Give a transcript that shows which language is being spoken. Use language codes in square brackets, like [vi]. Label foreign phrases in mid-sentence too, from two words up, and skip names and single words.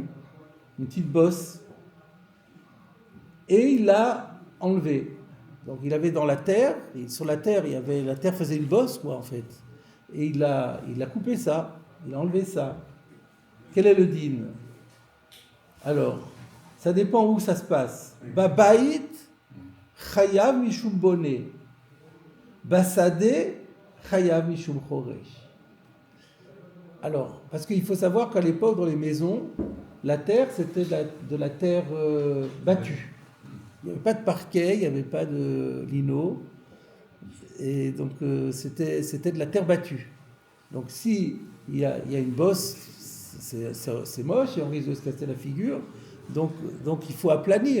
[fr] Une petite bosse. Et il l'a enlevé. Donc il avait dans la terre, et sur la terre, la terre faisait une bosse, quoi, en fait. Et il a coupé ça, il a enlevé ça. Quel est le din? Alors, ça dépend où ça se passe. [he] Babait, chayav mishum boné. Basade, chayav mishum choresh. [fr] Alors, parce qu'il faut savoir qu'à l'époque, dans les maisons, la terre, c'était de la terre battue. Il n'y avait pas de parquet, il n'y avait pas de lino, et donc c'était de la terre battue. Donc si il y a une bosse, c'est moche et on risque de se casser la figure, donc il faut aplanir.